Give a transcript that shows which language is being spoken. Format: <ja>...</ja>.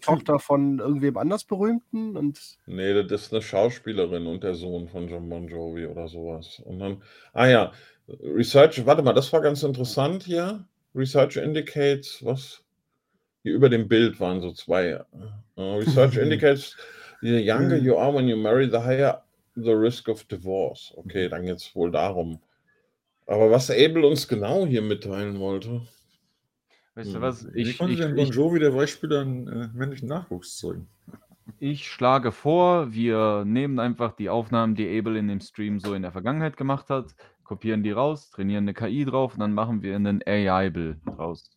<de>Tochter von irgendwem anders Berühmten und. Nee, das ist eine Schauspielerin und der Sohn von Jon Bon Jovi oder sowas. Und dann, ah ja, Research, warte mal, das war ganz interessant hier.</de> <en>Research indicates,</en> <de>was? Hier über dem Bild waren so zwei.</de> <en>Research indicates, the younger you are when you marry, the higher the risk of divorce.</en> <de>Okay, dann geht es wohl darum. Aber was Abel uns genau hier mitteilen wollte. Weißt du was? Wie Ich konnte denn Bon Jovi der Beispiel an männlichen Nachwuchs zeugen? schlage vor, wir nehmen einfach die Aufnahmen, die Abel in dem Stream so in der Vergangenheit gemacht hat, kopieren die raus, trainieren eine KI drauf und dann machen wir einen AI-Bill draus.</de>